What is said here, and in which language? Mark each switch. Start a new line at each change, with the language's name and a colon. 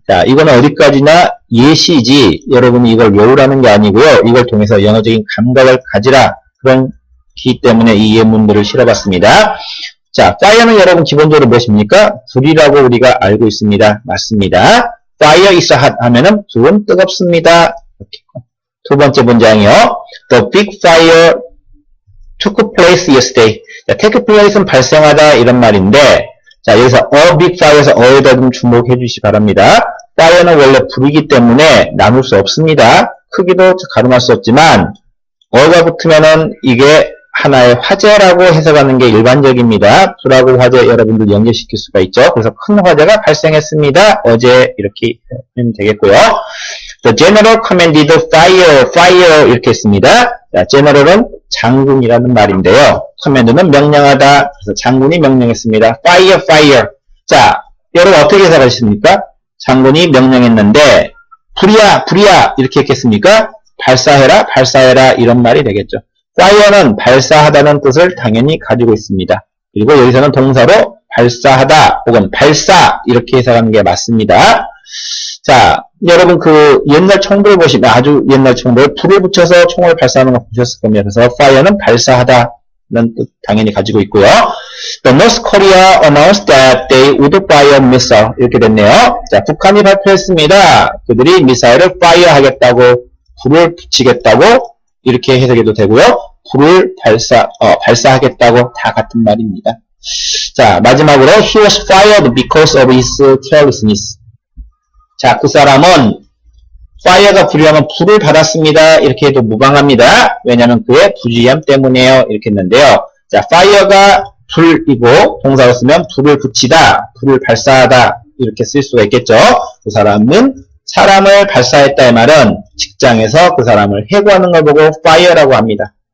Korean: 자, 이거는 어디까지나 예시지 여러분이 이걸 외우라는 게 아니고요. 이걸 통해서 영어적인 감각을 가지라. 그렇기 때문에 이 예문들을 실어봤습니다. 자, fire는 여러분 기본적으로 무엇입니까? 불이라고 우리가 알고 있습니다. 맞습니다.
English: Fire is hot
Korean: 하면은 불은 뜨겁습니다. 이렇게. 두 번째 문장이요.
English: The big fire took place yesterday.
Korean: 자, take place는 발생하다 이런 말인데 자, 여기서 a big fire에서 어에다 좀 주목해 주시기 바랍니다. fire는 원래 불이기 때문에 나눌 수 없습니다. 크기도 가늠할 수 없지만 어가 붙으면은 이게 하나의 화재라고 해석하는 게 일반적입니다. 불하고 화재 여러분들 연결시킬 수가 있죠. 그래서 큰 화재가 발생했습니다. 어제 이렇게 하면 되겠고요.
English: The general commanded fire
Korean: 이렇게 했습니다. 자, general은 장군이라는 말인데요. command는 명령하다. 그래서 장군이 명령했습니다.
English: fire.
Korean: 자, 여러분 어떻게 해석하십니까? 장군이 명령했는데 불이야 이렇게 했겠습니까? 발사해라 이런 말이 되겠죠. fire는 발사하다는 뜻을 당연히 가지고 있습니다. 그리고 여기서는 동사로 발사하다 혹은 발사 이렇게 해석하는 게 맞습니다. 자, 여러분 그 옛날 총불 보시면 아주 옛날 총불 불을 붙여서 총을 발사하는 거 보셨을 겁니다. 그래서 fire는 발사하다는 뜻 당연히 가지고 있고요.
English: The North Korea announced that they would fire missile
Korean: 이렇게 됐네요. 자, 북한이 발표했습니다. 그들이 미사일을 fire 하겠다고 불을 붙이겠다고 이렇게 해석해도 되고요. 불을 발사하겠다고 다 같은 말입니다. 자, 마지막으로
English: he was fired because of his carelessness.
Korean: 자, 그 사람은 fire가 불이라면 불을 받았습니다. 이렇게 해도 무방합니다. 왜냐하면 그의 부주의함 때문이에요. 이렇게 했는데요. 자, fire가 불이고 동사로 쓰면 불을 붙이다, 불을 발사하다 이렇게 쓸 수가 있겠죠. 그 사람은 사람을 발사했다의 말은 직장에서 그 사람을 해고하는 걸 보고 fire라고 합니다.